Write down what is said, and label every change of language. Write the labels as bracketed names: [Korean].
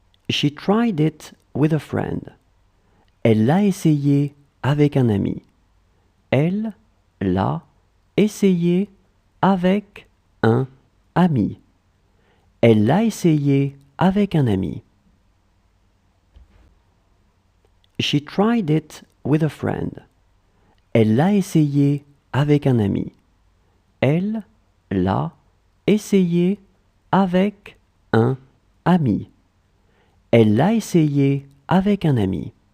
[English] She tried it with a friend. [French] Elle l'a essayé avec un ami. Elle l'a essayé avec un ami. Elle l'a essayé avec un ami. [English] She tried it with a friend. [French] Elle l'a essayé avec un ami. Elle l'a essayé avec un ami. Elle l'a essayé avec un ami.